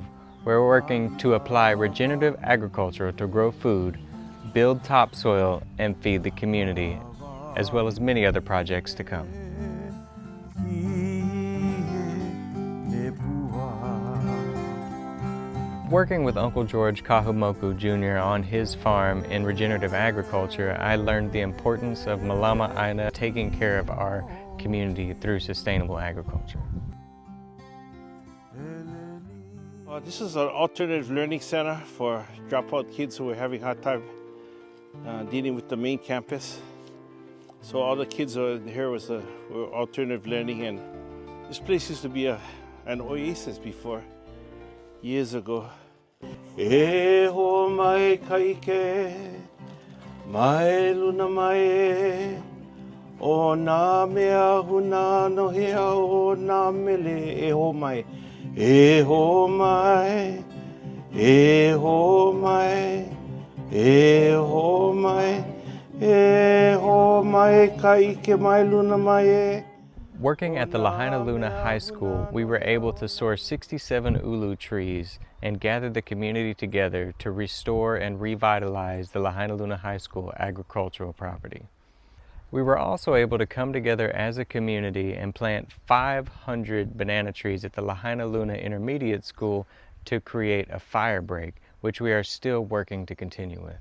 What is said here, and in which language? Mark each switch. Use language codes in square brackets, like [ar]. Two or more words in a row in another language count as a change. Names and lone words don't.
[en] We're working to apply regenerative agriculture to grow food, build topsoil, and feed the community, as well as many other projects to come. Working with Uncle George Kahumoku Jr. on his farm in regenerative agriculture, I learned the importance of [haw] mālama ʻāina [en] taking care of our community through sustainable agriculture. This is an alternative learning center for dropout kids who are having a hard time dealing with the main campus. So all the kids here were alternative learning, and this place used to be an oasis before, years ago. [haw] E ho mai kaike, mai luna mai, o nā mea huna no hea o nā mele e ho mai. E ho mai, e ho mai, e ho mai, e ho mai kaike mai luna mai e. [en] Working at the Lahainaluna High School, we were able to source 67 ʻulu trees and gather the community together to restore and revitalize the Lahainaluna High School agricultural property. We were also able to come together as a community and plant 500 banana trees at the Lahainaluna Intermediate School to create a firebreak, which we are still working to continue with.